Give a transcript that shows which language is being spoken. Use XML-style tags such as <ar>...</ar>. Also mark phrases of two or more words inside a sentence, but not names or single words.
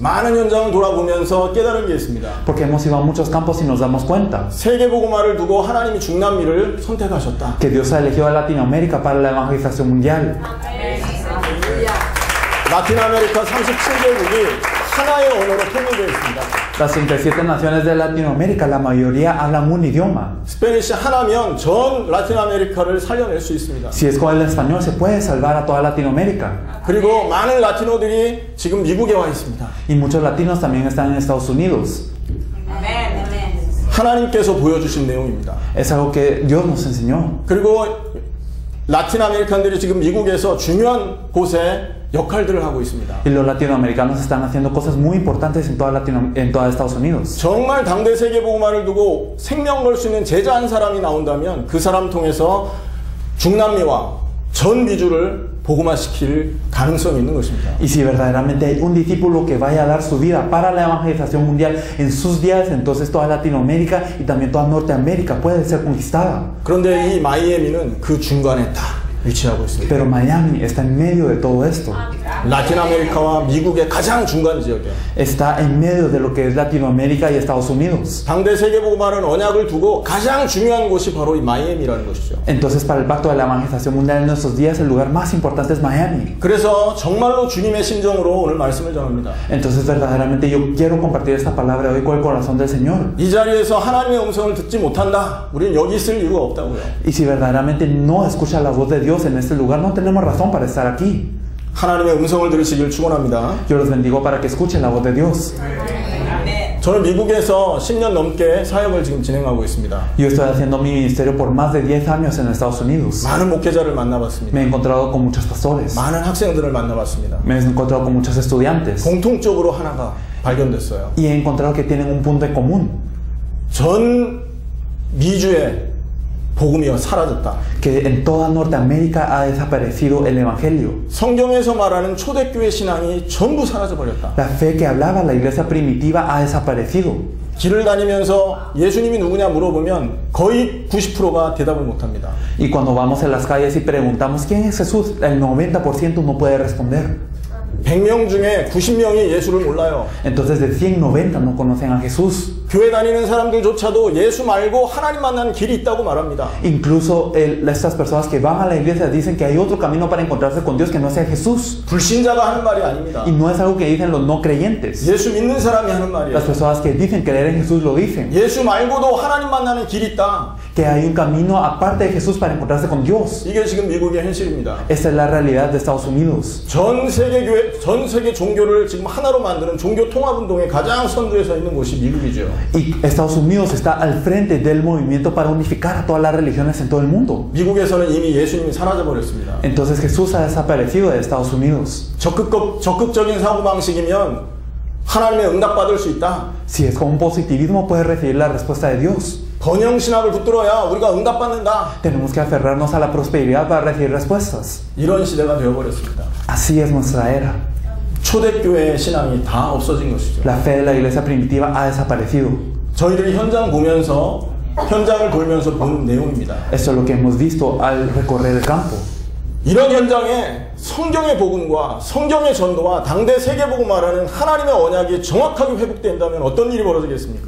<ko>많은 현장을 돌아보면서 깨달은 게 있습니다.</ko> <es>Porque hemos ido a muchos campos y nos damos cuenta</es> <ko>세계복음화를 두고 하나님이 중남미를 선택하셨다.</ko> <es>que Dios ha elegido a Latinoamérica para la evangelización mundial.</es> <ko>라틴 아메리카 37개국이 하나의 언어로 통일되어 있습니다.</ko> <es>Las 37 naciones de Latinoamérica, la mayoría hablan un idioma.</es> <ko>스페니시 하나면 전 라틴 아메리카를 살려낼 수 있습니다.</ko> <es>Si es con el español, se puede salvar a toda Latinoamérica.</es> <ko>그리고 많은 라티노들이 지금 미국에 와 있습니다.</ko> <es>Y muchos latinos también están en Estados Unidos.</es> <ko>하나님께서 보여주신 내용입니다.</ko> <es>Es algo que Dios nos enseñó.</es> <ko>그리고 라틴 아메리칸들이 지금 미국에서 중요한 곳에 역할들을 하고 있습니다.</ko> <es>Y los latinoamericanos están haciendo cosas muy importantes en toda Estados Unidos.</es> <ko>정말 당대 세계복음화를 두고 생명 걸 수 있는 제자 한 사람이 나온다면 그 사람 통해서 중남미와 전 미주를 복음화시킬 가능성이 있는 것입니다.</ko> <es>Y si verdaderamente hay un discípulo que vaya a dar su vida para la evangelización mundial en sus días, entonces toda Latinoamérica y también toda Norteamérica puede ser conquistada.</es> <ko>그런데 이 마이애미는 그 중간에 딱 위치하고 있습니다.</ko> <es>Pero Miami está en medio de todo esto.</es> <ko>라틴 아메리카와 미국의 가장 중간 지역이에요.</ko> <es>Está en medio de lo que es Latinoamérica y Estados Unidos.</es> <ko>당대 세계복음화는 언약을 두고 가장 중요한 곳이 바로 이 마이애미라는 것이죠.</ko> <es>Entonces, para el pacto de la evangelización mundial en nuestros días, el lugar más importante es Miami.</es> <ko>그래서 정말로 주님의 심정으로 오늘 말씀을 전합니다.</ko> <es>Entonces, verdaderamente yo quiero compartir esta palabra hoy con el corazón del Señor.</es> <ko>이 자리에서 하나님의 음성을 듣지 못한다. 우리는 여기 있을 이유가 없다고요.</ko> <es>Y si verdaderamente no escucha la voz de Dios en este lugar, no tenemos razón para estar aquí.</es> <ko>하나님의 음성을 들으시길 축원합니다.</ko> <es>Yo los bendigo para que escuchen la voz de Dios.</es> <ko>저는 미국에서 10년 넘게 사역을 지금 진행하고 있습니다.</ko> <es>Yo estoy haciendo mi ministerio por más de 10 años en Estados Unidos.</es> <ko>많은 목회자를 만나봤습니다.</ko> <es>Me he encontrado con muchos pastores.</es> <ko>많은 학생들을 만나봤습니다.</ko> <es>Me he encontrado con muchos estudiantes.</es> <ko>공통적으로 하나가 발견됐어요.</ko> <es>Y he encontrado que tienen un punto en común.</es> <ko>전 미주의 복음이 사라졌다.</ko> <es>Que en toda Norteamérica ha desaparecido el evangelio.</es> <ko>성경에서 말하는 초대교회 신앙이 전부 사라져버렸다.</ko> <es>La fe que hablaba la iglesia primitiva ha desaparecido.</es> <ko>길을 다니면서 예수님이 누구냐 물어보면 거의 90%가 대답을 못합니다.</ko> <es>Y cuando vamos en las calles y preguntamos quién es Jesús, el 90% no puede responder.</es> <ko>100명 중에 90명이 예수를 몰라요.</ko> <es>Entonces de 190 no conocen a Jesús.</es> <ko>교회 다니는 사람들조차도 예수 말고 하나님 만나는 길이 있다고 말합니다.</ko> <es>Incluso estas personas que van a la iglesia dicen que hay otro camino para encontrarse con Dios que no sea Jesús.</es> <ko>불신자가 하는 말이 아닙니다.</ko> <es>Y no es algo que dicen los no creyentes.</es> <ko>예수 믿는 사람이 하는 말이에요.</ko> <es>Las personas que dicen creer en Jesús lo dicen.</es> <ko>예수 말고도 하나님 만나는 길이 있다.</ko> <es>Que hay un camino aparte de Jesús para encontrarse con Dios.</es> <ko>이게 지금 미국의 현실입니다.</ko> <es>Esta es la realidad de Estados Unidos.</es> <ko>전 세계 종교를 지금 하나로 만드는 종교 통합 운동의 가장 선두에 서 있는 곳이 미국이죠.</ko> <es>Y Estados Unidos está al frente del movimiento para unificar a todas las religiones en todo el mundo.</es> <ko>미국에서는 이미 예수님이 사라져 버렸습니다.</ko> <es>Entonces Jesús ha desaparecido de Estados Unidos.</es> <ko>적극적인 사고 방식이면 하나님의 응답 받을 수 있다.</ko> <es>Si es con positivismo puedes recibir la respuesta de Dios.</es> <ko>번영 신학을 붙들어야 우리가 응답 받는다.</ko> <es>Tenemos que aferrarnos a la prosperidad para recibir respuestas.</es> <ko>이런 시대가 되어 버렸습니다.</ko> <es>Así es nuestra era.</es> <ko>초대교회의 신앙이 다 없어진 것이죠.</ko> <es>La fe de la iglesia primitiva ha desaparecido.</es> <ko>저희들이 현장을 돌면서 본 내용입니다.</ko> <es>Esto es lo que hemos visto al recorrer el campo.</es> <ko>이런 현장에 성경의 복음과 성경의 전도와 당대 세계복음화라는 하나님의 언약이 정확하게 회복된다면 어떤 일이 벌어지겠습니까?</ko>